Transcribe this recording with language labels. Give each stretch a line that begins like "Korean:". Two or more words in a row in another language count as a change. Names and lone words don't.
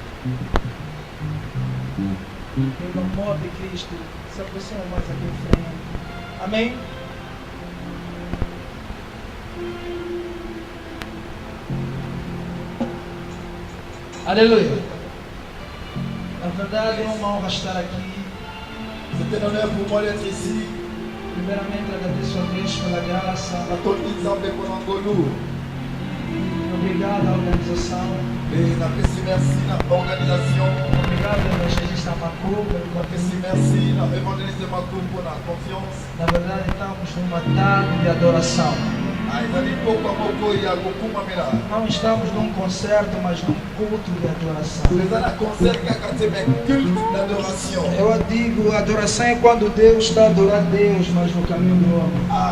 Portuguese: Pelo amor de Cristo, se aproxima mais aqui em frente. Amém? Aleluia. Na verdade é uma honra estar aqui.
French: C'est un honneur pour moi d'être ici.
Portuguese: Primeiramente agradeço a Deus pela graça. Obrigado à organização.
French: Et merci à l'organisation.
Portuguese: Obrigado ao evangelista Marco.
French: Merci à l'évangéliste Marco pour la confiance.
Portuguese: Na verdade estamos numa tarde de adoração. Não estamos num concerto, mas num culto de adoração. Eu digo, adoração é quando Deus está a adorar Deus, mas no caminho do homem.